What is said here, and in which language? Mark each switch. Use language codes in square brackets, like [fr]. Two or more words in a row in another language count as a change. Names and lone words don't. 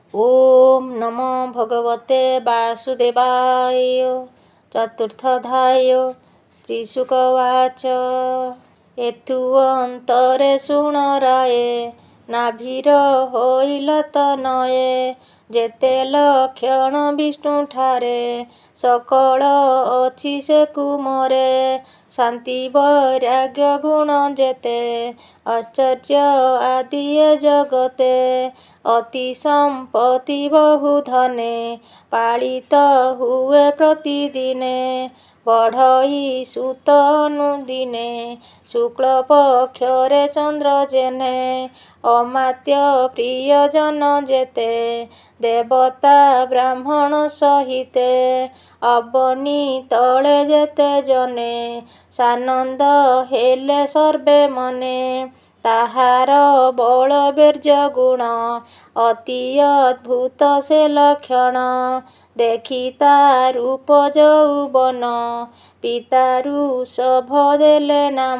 [sa] ओम नमो भगवते वासुदेवाय। चतुर्थाध्याय। श्रीशुकवाच। [or] ଏଥୁ ଅନ୍ତରେ ଶୁଣ ରାୟେ, ନାଭିର ହୋଇଲ ତନୟେ। ଯେତେ ଲକ୍ଷଣ ବିଷ୍ଣୁ ଠାରେ, ସକଳ ଅଛି ସେ କୁମରେ। ଶାନ୍ତି ବୈରାଗ୍ୟ ଗୁଣ ଯେତେ, ଆଶ୍ଚର୍ଯ୍ୟ ଆଦି ଯେ ଜଗତେ। ଅତି ସମ୍ପତ୍ତି ବହୁ ଧନେ, ପାଳିତ ହୁଏ ପ୍ରତିଦିନେ। ବଢ଼ଇ ସୁତ ଅନୁଦିନେ, ଶୁକ୍ଳ ପକ୍ଷରେ ଚନ୍ଦ୍ର ଯେନେ। ଅମାତ୍ୟ ପ୍ରିୟଜନ ଯେତେ, ଦେବତା ବ୍ରାହ୍ମଣ ସହିତେ। ଅବନୀ ତଳେ ଯେତେ ଜନେ, ସାନନ୍ଦ ହେଲେ ସର୍ବେ ମନେ। ତାହାର ବଳ ବୀର୍ଯ୍ୟ ଗୁଣ, ଅତି ଅଦ୍ଭୁତ ସେ ଲକ୍ଷଣ। ଦେଖି ତା ରୂପ ଯୌବନ, ପିତାରୁ ସଭ ଦେଲେ ନାମ।